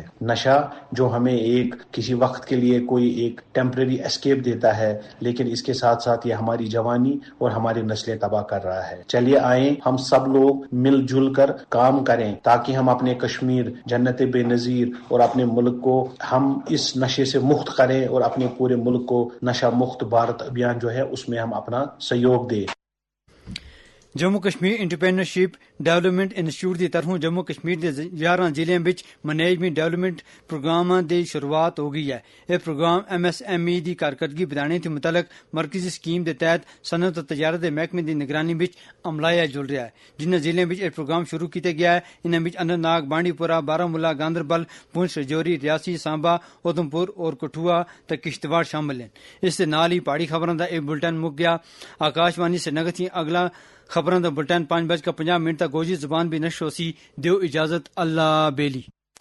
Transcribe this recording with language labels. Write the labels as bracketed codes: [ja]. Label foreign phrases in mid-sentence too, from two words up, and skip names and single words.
[ur] نشہ جو ہمیں ایک کسی وقت کے لیے کوئی ایک [en] temporary escape [ur] دیتا ہے لیکن اس کے ساتھ ساتھ یہ ہماری جوانی اور ہماری نسلیں تباہ کر رہا ہے. چلیے آئیں ہم سب لوگ مل جل کر کام کریں تاکہ ہم اپنے کشمیر جنت بے نظیر اور اپنے ملک کو ہم اس نشے سے مکت کریں اور اپنے پورے ملک کو نشہ مکت بھارت ابھیان جو ہے اس میں ہم اپنا سہیوگ دیں. [phr] جموں کشمیر انٹرپرینرشپ ڈیولپمنٹ انسٹیٹیوٹ کی طرفوں جموں کشمیر کے 11 ضلعوں میں [en] management development [phr] پروگراموں کی شروعات ہو گئی ہے. یہ پروگرام MSME کی کارکردگی بڑھانے کے متعلق مرکزی اسکیم کے تحت صنعت و تجارت کے محکمے کی نگرانی میں عملایا جل رہا ہے. جن ضلعوں میں یہ پروگرام شروع کیا گیا ہے انہوں میں اننت ناگ, بانڈی پورہ, بارامولہ, گاندربل, پونچھ, رجوری, ریاسی, سانبا, ادھمپور اور کٹھوا تے کشتواڑ شامل ہیں. اس کے نال ہی پہاڑی خبروں کا ایک بلٹن مک گیا. آکاشوانی سری نگر تھی اگلا خبروں کا بلٹن 5:50 تک گوجری زبان بھی نشر ہو سی. دیو اجازت اللہ بیلی.